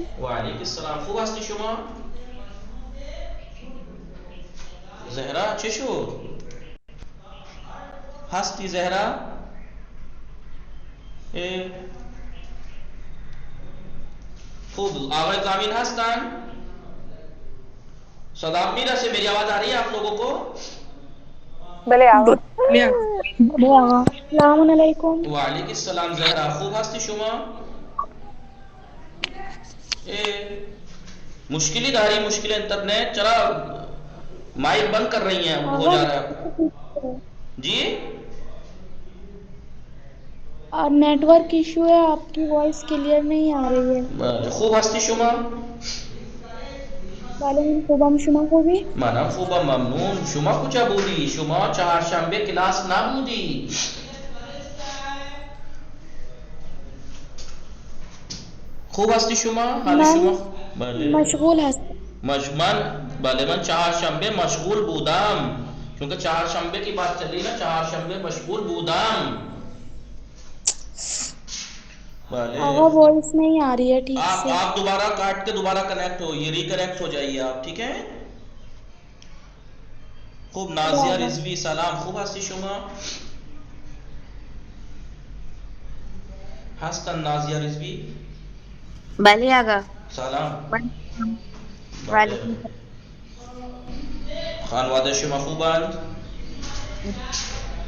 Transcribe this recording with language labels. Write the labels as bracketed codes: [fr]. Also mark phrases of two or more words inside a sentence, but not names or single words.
[ar] وعلیکم السلام. [fa] خوب هستی شما؟ زهرا چه شد؟ هستی زهرا؟ خوب. آقای زامین هستن؟ صدا میرسه؟ [ur] میری آواز آ رہی ہے آپ لوگوں کو؟ [fa] بلے آقا. [ar] السلام علیکم. وعلیکم السلام. [fa] زهرا خوب هستی شما؟ مشکلی داری. مشکل انٹرنیٹ. [ur] چلا مائک بند کر رہی ہیں. ہو جا رہا ہے جی. اور نیٹ ورک ایشو ہے. آپ کی وائس کلیئر نہیں آ رہی ہے. [fa] خوب هستی شما؟ بله من خوبم. شما خوبی؟ منم خوبم ممنون. شما کجا بودی؟ شما چهارشنبه کلاس نبودی. خوب هستی شما؟ حال شما؟ بله. مشغول هستم. بله من چهارشنبه مشغول بودم. [ur] کیونکہ چهارشنبه کی بات چلی نا. [fa] چهارشنبه مشغول بودم. [ur] آقا وائس نہیں آ رہی ہے ٹھیک سے. آپ دوبارہ کاٹ کے دوبارہ کنیکٹ ہو. یہ ریکنیکٹ ہو جائیے آپ. ٹھیک ہے. خوب. [fa] نازیہ رضوی سلام. خوب هستی شما؟ هستن نازیہ رضوی؟ بله آقا. سلام. [ar] وعلیکم. [fa] خانواده شما خوبند؟